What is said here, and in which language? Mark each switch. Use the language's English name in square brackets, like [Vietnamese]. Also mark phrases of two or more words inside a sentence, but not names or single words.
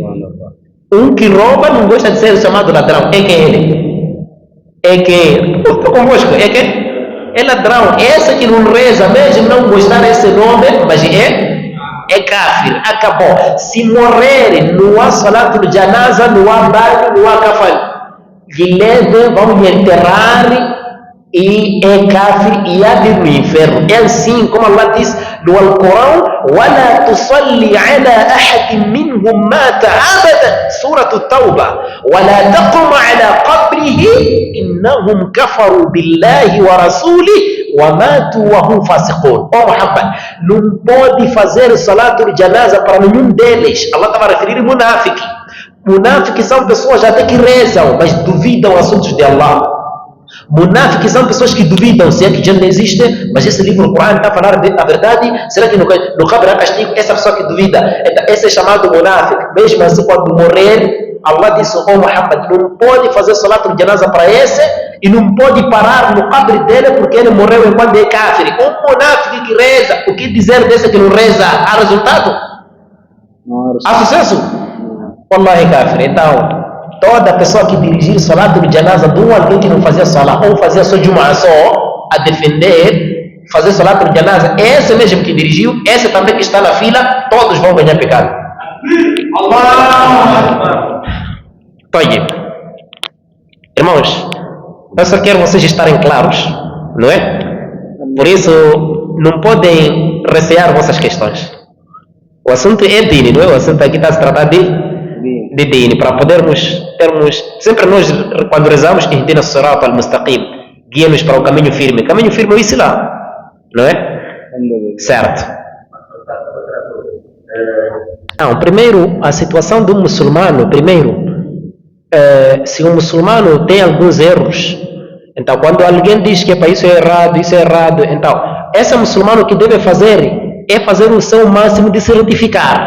[Portuguese] Um que rouba não gosta de ser chamado ladrão. É que ele? É que estou convosco. É que é ladrão. Esse que não reza mesmo não gostar desse nome, mas é kafir. Acabou. Se morrer, não há [Arabic] صلاة الجنازة, [Portuguese] não há banho, não há kafan. Lhe leve, vão lhe enterrar e é kafir e há de ir no inferno. É assim como Allah diz no Alcorão: [Arabic] وَلَا تُصَلِّ عَلَى أَحَدٍ مِّنْهُمْ مَاتَ أَبَدًا. Surah At-Tawbah. وَلَا تَقُمْ عَلَى قَبْرِهِ إِنَّهُمْ كَفَرُوا بِاللَّهِ وَرَسُولِهِ وَمَاتُوا وَهُمْ فَاسِقُونَ. [Portuguese] Oh Muhammad, não pode fazer [Arabic] صلاة الجنازة [Portuguese] para nenhum deles. Allah estava a referir a munafiq. Munafiq são pessoas até que rezam, mas duvidam assuntos de Allah. Munafiq são pessoas que duvidam se é que Jannah existe, mas esse livro do Corão está a falar a verdade. Será que no caberá castigo essa pessoa que duvida? Então, esse é chamado munafiq. Mesmo assim, quando morrer, Allah disse: oh Muhammad, não pode fazer [Arabic] صلاة الجنازة [Portuguese] para esse e não pode parar no cabre dele porque ele morreu enquanto é kafir. Um munafiq que reza, o que dizer desse que não reza? Há resultado? Há sucesso? [Arabic] والله كافر. [Portuguese] Então, toda pessoa que dirigir [Arabic] صلاة الجنازة [Portuguese] de alguém que não fazia salat ou fazia só Jum'ah só a defender, fazer [Arabic] صلاة الجنازة, [Portuguese] esse mesmo que dirigiu, esse também que está na fila, todos vão ganhar pecado. [Arabic] الله! طيب. [Portuguese] Irmãos, eu só quero vocês estarem claros, não é? Por isso, não podem recear vossas questões. O assunto é dini, não é? O assunto aqui está a se tratar de dini, para podermos termos, sempre nós quando rezamos, [Arabic] اهدنا الصراط المستقيم, [Portuguese] guia-nos para o caminho firme. Caminho firme é o Islã, não é? Certo. Não, primeiro, a situação do muçulmano, se um muçulmano tem alguns erros, então quando alguém diz que isso é errado, então, esse muçulmano que deve fazer é fazer o seu máximo de se retificar.